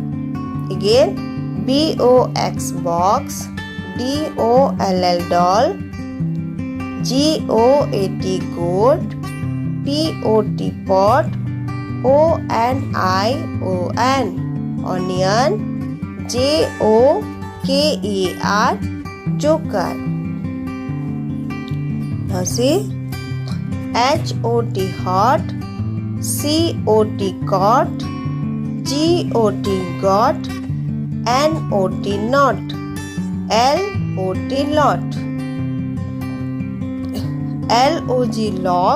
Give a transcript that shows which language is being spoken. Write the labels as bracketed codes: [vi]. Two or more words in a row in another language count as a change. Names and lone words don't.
[en] Again, B-O-X, box. D-O-L-L, doll. G-O-A-T, goat. P-O-T, pot. O-N-I-O-N, onion. J-O-K-E-R, joker. Now see, H-O-T, hot. C-O-T, cot. G-O-T, got. N-O-T, not. L-O-T, lot. L-O-G, log.